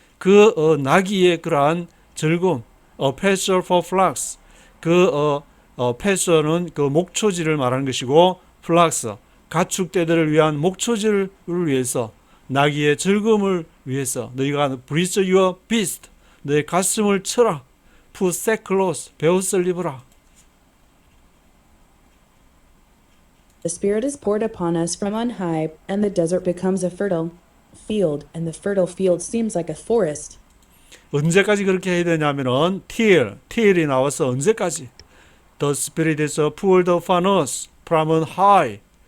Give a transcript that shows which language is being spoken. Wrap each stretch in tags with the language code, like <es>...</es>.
<ko>그 나귀의 그러한 즐거움,</ko> <en>pasture for flocks,</en> <ko>pasture는 그 목초지를 말하는 것이고, flocks, 가축대들을 위한 목초지를 위해서, 나귀의 즐거움을 위해서 너희가</ko> <en>breathe your beast,</en> <ko>너의 가슴을 쳐라,</ko> <en>put sackcloth,</en> <ko>베옷을 입어라.</ko> <en>The Spirit is poured upon us from on high, and the desert becomes a fertile field, and the fertile field seems like a forest.</en> <ko>언제까지 그렇게 해야 되냐면은 till이 나와서 언제까지?</ko> <en>The Spirit is poured upon us from on high.</en>